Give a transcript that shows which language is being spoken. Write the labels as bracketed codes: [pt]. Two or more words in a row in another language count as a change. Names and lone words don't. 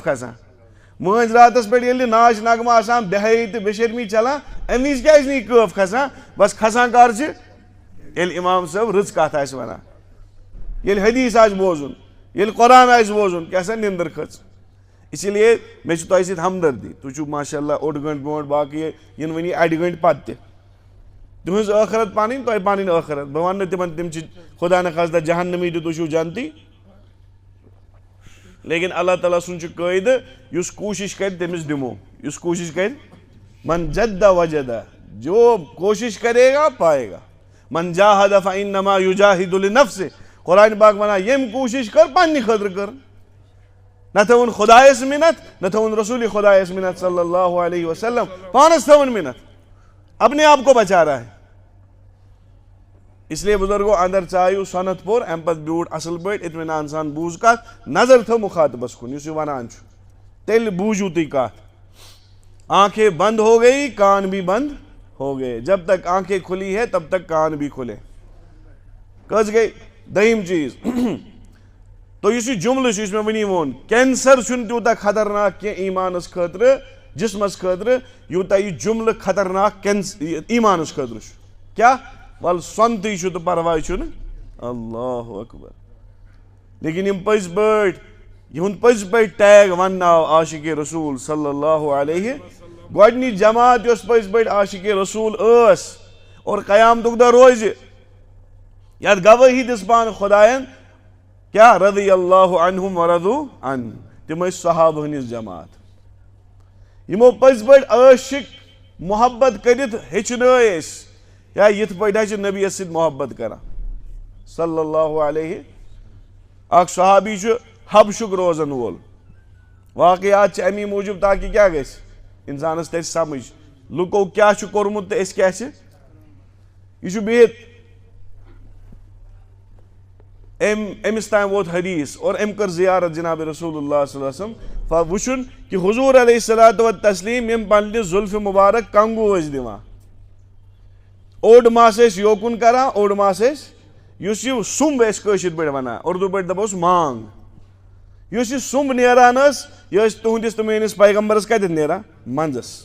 [ks] کھسان مٲنٛزۍ راتس پٮ۪ٹھ ییٚلہِ ناچ نغمہٕ آسان بےحیٲیی تہٕ بے شرمی چلان امہِ وِزِ کیٛازِ نہٕ یہِ کٲف کھسان بس کھسان کر چھِ ییٚلہِ امام صٲب رٕژ کتھ آسہِ ونان ییٚلہِ حدیٖث آسہِ بوزُن ییٚلہِ قرآن آسہِ بوزُن کیٛاہ سا نِندٕر کھٔژ اسی لیے مےٚ چھِ تۄہہِ سۭتۍ ہمدردی تُہۍ چھِو [ar] ماشاء اللہ [ks] اوٚڑ گٲنٛٹہٕ برونٛٹھ باقٕے یِنہٕ وٕنی اَڑِ گٲنٛٹہِ پتہٕ تہِ تُہٕنٛز ٲخرت پنٕنۍ تۄہہِ پنٕنۍ ٲخرت بہٕ ونہٕ نہٕ تِمن تِم چھِ خۄدا نخواستہ جہنمی تہٕ تُہۍ چھِو جنتی لیکن اللہ تعالیٰ سُنٛد چھُ قٲیدٕ یُس کوٗشش کرِ تٔمِس دِمو یُس کوٗشش کرِ [ar] من جدہ وجدہ [ur] جو کوشش کرے گا پائے گا [ar] من جاہد فانما یجاہد لنفسہ [ks] قرآنہِ پاک ونان ییٚمۍ کوٗشش کٔر پننہِ خٲطرٕ کٔر نہ تھٲوٕن خۄدایس مِنت نہ تھٲوٕن رسوٗلِ خۄدایس مِنت [ar] صلی اللہ علیہ وسلم [ks] پانس تھٲوٕن مِنت [ur] اپنے آپ کو بچا رہا ہے [ks] اس لیے بزرگو اندر ژایِو سۄنت پوٚر امہِ پتہٕ بیوٗٹھ اصل پٲٹھۍ اطمینان سان بوٗز کتھ نظر تھٲو مُخاطبس کُن یُس یہِ ونان چھُ تیٚلہِ بوٗزِو تُہۍ کتھ [ur] آنکھیں بند ہو گئی کان بھی بند ہو گئے جب تک آنکھیں کھلی ہے تب تک کان بھی کھلے [ks] کٔژ گٔے دٔیِم چیٖز تہٕ یُس یہِ جملہٕ چھُ یُس مےٚ وٕنی ووٚن کینسر چھُنہٕ تیوٗتاہ خطرناک کینٛہہ ایٖمانس خٲطرٕ جسمس خٲطرٕ یوٗتاہ یہِ جملہٕ خطرناک ایٖمانس خٲطرٕ چھُ کیٛاہ ولہٕ سۄنتٕے چھُ تہٕ پرواے چھُنہٕ [ar] اللہ اکبر [ks] لیکن یِم پٔزۍ پٲٹھۍ یِہُنٛد پٔزۍ پٲٹھۍ ٹیگ وننہٕ آو عاشقِ رسوٗل [ar] صلی اللہ علیہ [ks] گۄڈنِچ جماعت یۄس پٔزۍ پٲٹھۍ عاشقِ رسوٗل ٲس اور قیامتُک دۄہ روزِ یتھ گوٲہی دِژ پانہٕ خۄداین کیٛاہ [ar] رضی اللہ عنہم ورضوا عنہ [ks] تِم ٲسۍ صحابہٕ ہٕنٛز جماعت یمو پز پٲٹھۍ عٲشق محبت کٔرِتھ ہیٚچھنٲے أسۍ یا یِتھ پٲٹھۍ حظ چھِ نبیَس سۭتۍ محبت کران [ar] صلی اللہ علیہ. [ks] اکھ صحابی چھُ حبشُک روزن وول. واقعات چھِ امی موٗجوٗب تاکہِ کیٛاہ گژھِ اِنسانس ترِ سمجھ لُکو کیٛاہ چھُ کوٚرمُت تہٕ أسۍ کیٛاہ چھِ. یہِ چھُ بِہِتھ أمِس تام ووت حدیث اور أمۍ کٔر زیارت جناب [ar] رسول اللہ صلی اللہ علیہ وسلم [ks] وٕچھُن کہِ حضوٗر [ar] علیہ الصلوٰتُ وتسلیٖم [ks] یِم پننہِ زُلفہِ مُبارک کنگوٗ ٲسۍ دِوان. اوٚڑ مس ٲسۍ یوکُن کران اوٚڑ مس ٲسۍ یُس یہِ سُمب ٲسۍ کٲشِر پٲٹھۍ ونان اردوٗ پٲٹھۍ دپوس مانگ. یُس یہِ سُمب نیران ٲس یہِ ٲس تُہنٛدِس تہٕ میٲنِس پیغمبرس کتٮ۪تھ نیران منٛزس.